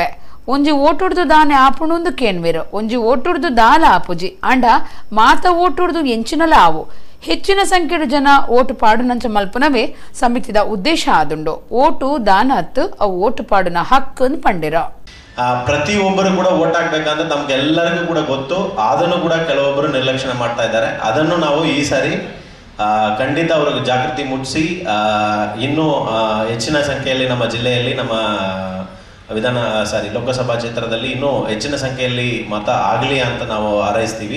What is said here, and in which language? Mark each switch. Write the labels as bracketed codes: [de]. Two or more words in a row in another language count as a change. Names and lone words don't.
[tcy] ಒಂಜಿ ಓಟುಡ್ದು ದಾನೆ ಆಪುಣೊಂದು ಕೇನ್ವೇರು ಒಂಜಿ ಓಟುಡ್ದು ದಾಲ ಆಪುಜಿ ಅಂಡ ಮಾತ ಓಟುಡ್ದು ಎಂಚಿನಲ ಆವು ಹೆಚ್ಚಿನ ಸಂಖ್ಯೆಯ ಜನ ಓಟು ಪಾಡುನಂಚ ಮಲ್ಪನವೇ ಸಮಿತಿದ ಉದ್ದೇಶ ಆದುಂಡು. ಓಟು ದಾನ ಹತ್ತು ಅವು ಓಟು ಪಾಡುನ ಹಕ್ಕು ಪಂಡಿರ. [kn] ಪ್ರತಿಯೊಬ್ಬರು ಕೂಡ ಓಟ್ ಹಾಕ್ಬೇಕಂತ ನಮ್ಗೆಲ್ಲರಿಗೂ ಕೂಡ ಗೊತ್ತು. ಅದನ್ನು ಕೂಡ ಕೆಲವೊಬ್ಬರು ನಿರ್ಲಕ್ಷ್ಯ ಮಾಡ್ತಾ ಇದ್ದಾರೆ. ಅದನ್ನು ನಾವು ಈ ಸಾರಿ ಖಂಡಿತ ಅವ್ರಿಗೆ ಜಾಗೃತಿ ಮೂಡಿಸಿ ಇನ್ನೂ ಹೆಚ್ಚಿನ ಸಂಖ್ಯೆಯಲ್ಲಿ ನಮ್ಮ ಜಿಲ್ಲೆಯಲ್ಲಿ ನಮ್ಮ ಲೋಕಸಭಾ ಕ್ಷೇತ್ರದಲ್ಲಿ ಇನ್ನೂ ಹೆಚ್ಚಿನ ಸಂಖ್ಯೆಯಲ್ಲಿ ಮತ ಆಗಲಿ ಅಂತ ನಾವು ಹಾರೈಸ್ತೀವಿ.